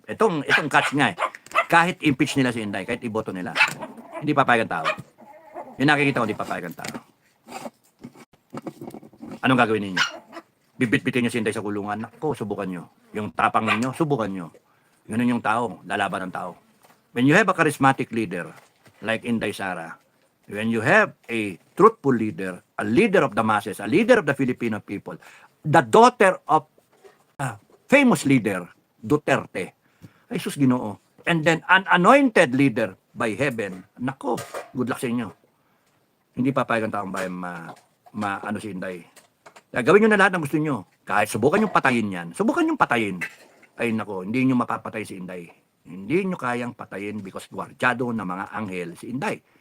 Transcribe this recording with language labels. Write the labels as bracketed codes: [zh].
[tl] Itong catch nga kahit impeach nila si Inday, kahit iboto nila, hindi papayag ang tao. Yung nakikita ko, hindi papayag ang tao. Anong gagawin ninyo? Bibit-bitin nyo si Inday sa kulungan? Nako, subukan nyo. Yung tapang ninyo, subukan nyo. Ganun yung tao, lalaban ng tao. [en] When you have a charismatic leader, like Inday Sara, when you have a truthful leader, a leader of the masses, a leader of the Filipino people, the daughter of famous leader, Duterte, [ceb] ay sus Ginoo, [en] and then an anointed leader by heaven, [tl] nako, [en] good luck [tl] sa inyo. Hindi papayag ang taong bayan ano si Inday. Gawin nyo na lahat ng gusto nyo. Kahit subukan nyo patayin yan. Subukan nyo patayin. Ay nako, hindi nyo mapapatay si Inday. Hindi nyo kayang patayin because gwardyado ng mga anghel si Inday.